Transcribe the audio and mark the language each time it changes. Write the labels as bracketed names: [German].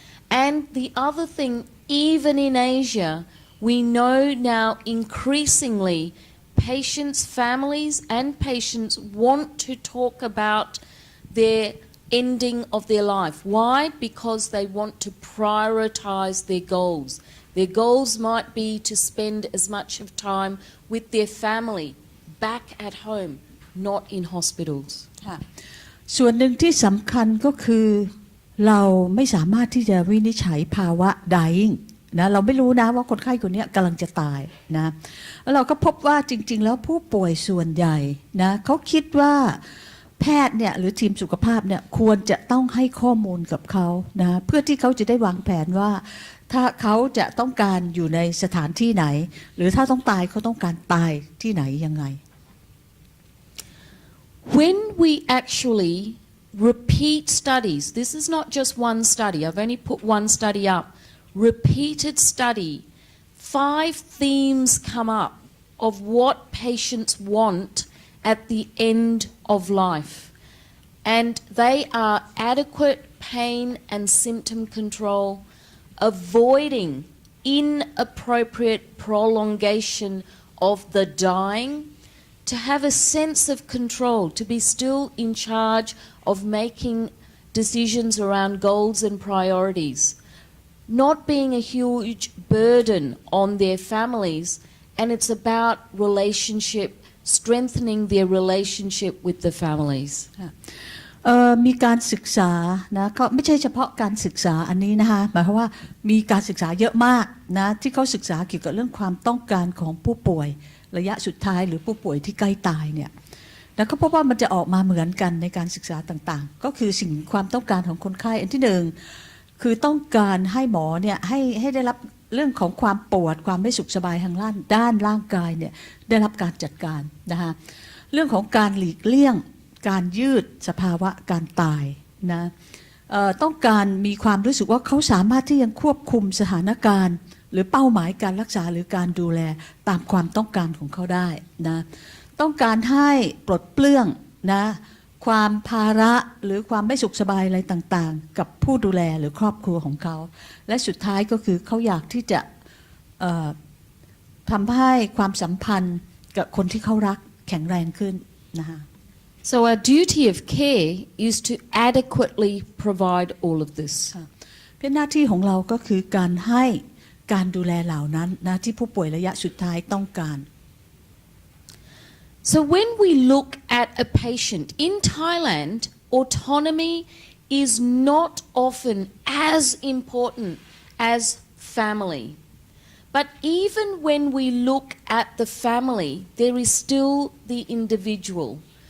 [English] And the other thing, even in Asia, we know now increasingly patients, families and patients want to talk about their ending of their life. Why? Because they want to prioritize their goals. Their goals might be to spend as much of time with their family back at home, not in hospitals. [Thai] ส่วนหนึ่งที่สำคัญก็คือเราไม่สามารถที่จะวินิจฉัยภาวะ dying นะเราไม่รู้นะว่าคนไข้คนนี้กำลังจะตายนะแล้วเราก็พบว่าจริงๆแล้วผู้ป่วยส่วนใหญ่นะเขาคิดว่าแพทย์เนี่ยหรือทีมสุขภาพเนี่ยควรจะต้องให้ข้อมูลกับเขานะเพื่อที่เขาจะได้วางแผนว่าถ้าเขาจะต้องการอยู่ในสถานที่ไหนหรือถ้าต้องตายเขาต้องการตายที่ไหนยังไง [English] When we actually repeat studies, this is not just one study, I've only put one study up, repeated study, 5 themes come up of what patients want at the end of life. And they are adequate pain and symptom control, avoiding inappropriate prolongation of the dying, to have a sense of control, to be still in charge of making decisions around goals and priorities, not being a huge burden on their families, and it's about relationship, strengthening their relationship with the families. [Thai] มีการศึกษานะก็ไม่ใช่เฉพาะการศึกษาอันนี้นะคะหมายความว่ามีการศึกษาเยอะมากนะที่เขาศึกษาเกี่ยวกับเรื่องความต้องการของผู้ป่วยระยะสุดท้ายหรือผู้ป่วยที่ใกล้ตายเนี่ยแล้วก็พบว่ามันจะออกมาเหมือนกันในการศึกษาต่างๆก็คือสิ่งความต้องการของคนไข้อันที่หนึ่ง คือต้องการให้หมอเนี่ยให้ได้รับเรื่องของความปวดความไม่สุขสบายทางด้านร่างกายเนี่ยได้รับการจัดการนะคะเรื่องของการหลีกเลี่ยงการยืดสภาวะการตายนะ ต้องการมีความรู้สึกว่าเขาสามารถที่ยังควบคุมสถานการณ์หรือเป้าหมายการรักษาหรือการดูแลตามความต้องการของเขาได้นะต้องการให้ปลดเปลื้องนะ ความภาระหรือความไม่สุขสบายอะไรต่างๆกับผู้ดูแลหรือครอบครัวของเขาและสุดท้ายก็คือเขาอยากที่จะทำให้ความสัมพันธ์กับคนที่เขารักแข็งแรงขึ้นนะคะ [English] So our duty of care is to adequately provide all of this. [Thai] เป็นหน้าที่ของเราก็คือการให้การดูแลเหล่านั้นนะที่ผู้ป่วยระยะสุดท้ายต้องการ [English] So when we look at a patient in Thailand, autonomy is not often as important as family. But even when we look at the family, there is still the individual.